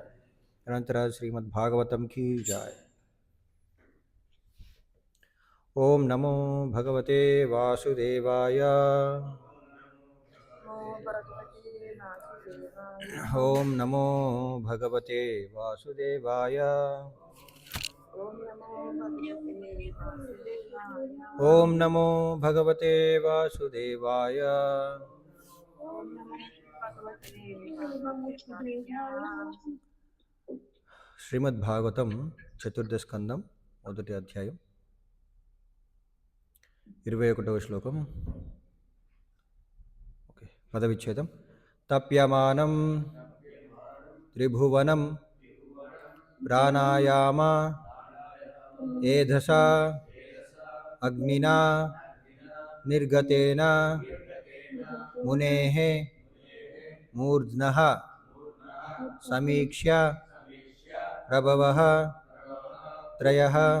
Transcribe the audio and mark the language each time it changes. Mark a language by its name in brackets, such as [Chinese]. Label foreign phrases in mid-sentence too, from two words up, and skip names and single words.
[Hindi] अनंतर श्रीमद् भागवतम की जय। [Sanskrit] ओम नमो भगवते वासुदेवाय ओम नमो भगवते वासुदेवाय ओम नमो भगवते वासुदेवाय। [Telugu] శ్రీమద్ భాగవతం చతుర్థ స్కందం మొదటి అధ్యాయం 21వ శ్లోకం. ఓకే, పదవిచ్ఛేదం. [Sanskrit] తప్యమానం త్రిభువనం ప్రాణాయామ ఏధసా అగ్నినా నిర్గతేన మునేః మూర్ధ్నః సమీక్ష్య ప్రభవః త్రయః